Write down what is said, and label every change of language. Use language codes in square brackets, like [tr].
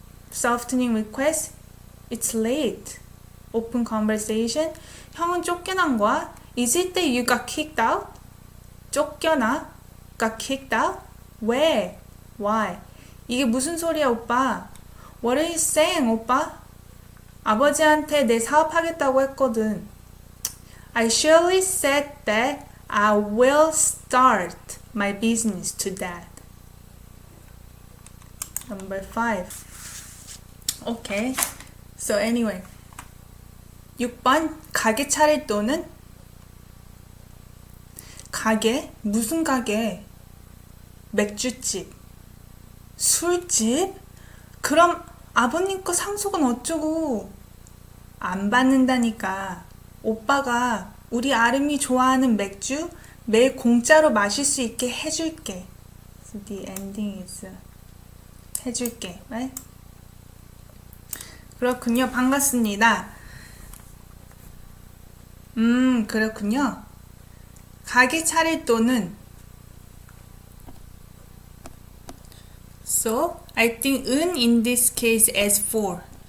[en] Softening request. It's late. Open conversation. [ko] 형은 쫓겨난거야? [en] Is it that you got kicked out? [ko] 쫓겨나? [en] Got kicked out? [ko] 왜? [en] Why? [ko] 이게 무슨 소리야, 오빠? [en] What are you saying, 오빠? [ko] 아버지한테 내 사업하겠다고 했거든. [en] I surely said that I will start my business to that. Number 5. Okay. So anyway. 6번. [ko] 가게 차릴 돈은? 가게? 무슨 가게? 맥주집. 술집? 그럼 아버님 거 상속은 어쩌고? 안 받는다니까. 오빠가 우리 아름이 좋아하는 맥주 매일 공짜로 마실 수 있게 해줄게. [en] So the ending is 해줄게. Right? [ko] 그렇군요. 반갑습니다. 그렇군요. 가게 차릴 돈은 [en] So, I think 은 in this case as for.